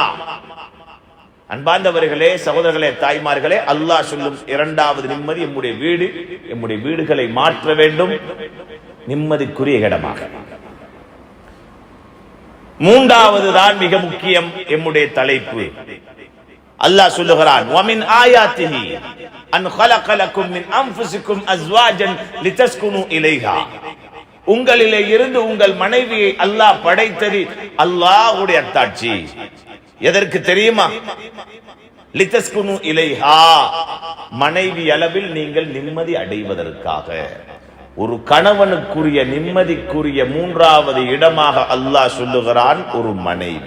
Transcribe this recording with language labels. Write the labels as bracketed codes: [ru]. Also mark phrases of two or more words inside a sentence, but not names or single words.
[ta] அன்பார்ந்தவர்களே, சகோதரர்களே, தாய்மார்களே, அல்லாஹ் சொல்லும் இரண்டாவது நிம்மதி எம்முடைய வீடுகளை மாற்ற வேண்டும் நிம்மதிக்குரிய இடமாக. மூன்றாவது தான் மிக முக்கியம் எம்முடைய தலைப்பு. அல்லாஹ் சொல்லுகிறான், [ar] ومن آياته أن خلق لكم من انفسكم ازواجا لتسكنوا اليها. [ta] உங்களிலே இருந்து உங்கள் மனைவியை அல்லாஹ் படைத்தது அல்லாஹ்வுடைய அத்தாட்சி. எதற்கு தெரியுமா? [ar] لتسكنوا إليها, [ta] மனைவி அளவில் நீங்கள் நிம்மதி அடைவதற்காக. ஒரு கணவனுக்குரிய நிம்மதிக்குரிய மூன்றாவது இடமாக அல்லாஹ் சொல்லுகிறான் ஒரு மனைவி.